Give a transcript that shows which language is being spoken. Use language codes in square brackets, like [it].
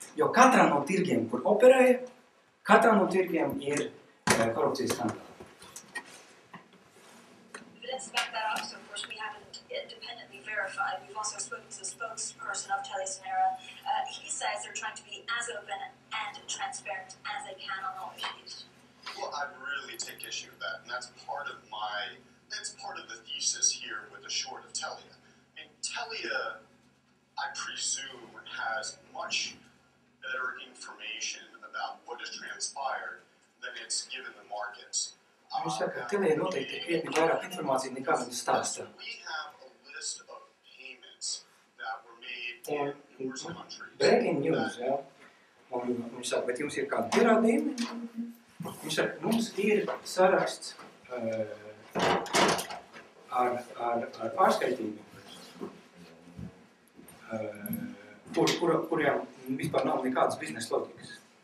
[lv] Jo katrā no tirgiem, kur operēja, katrā no tirgiem ir korupcijas skandāli. [en] Let's back that up. So, of course, we haven't independently verified. We've also spoken to the spokesperson of TeliaSonera. He says they're trying to be as open and transparent as they can on all issues. Well, I really take issue with that, and that's part of the thesis here with the short of Telia. And Telia, I presume, has much better information about what has transpired than it's given the markets. [lv] Viņš saka, ka Telia noteikti ir krietni vairāk informācija nekā viņa stāsta. [en] We have a list of payments that were made in numerous countries. Breaking news, jā. [lv] Un viņš saka, bet jums ir kādi pierādījumi? Viņš saka, mums ir saraksts ar pārskaitījumiem, kuriem vispār nav nekādas biznesa loģikas.